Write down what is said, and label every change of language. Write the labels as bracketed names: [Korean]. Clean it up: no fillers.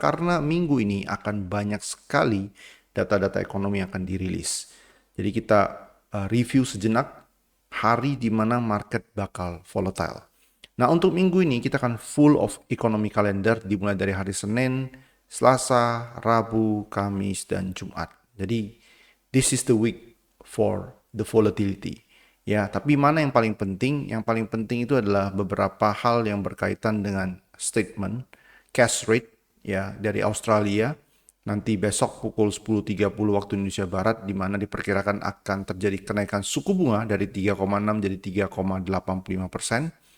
[Indonesian] Karena minggu ini akan banyak sekali data-data ekonomi yang akan dirilis. Jadi kita review sejenak hari di mana market bakal volatile. Nah, untuk minggu ini kita akan [English] full of economy calendar [Indonesian] dimulai dari hari Senin, Selasa, Rabu, Kamis, dan Jumat. [English] Jadi, this is the week for the volatility. [Indonesian] Ya, tapi mana yang paling penting? Yang paling penting itu adalah beberapa hal yang berkaitan dengan statement cash rate ya dari Australia. Nanti besok pukul 10.30 waktu Indonesia Barat di mana diperkirakan akan terjadi kenaikan suku bunga dari 3,6 jadi 3,85%.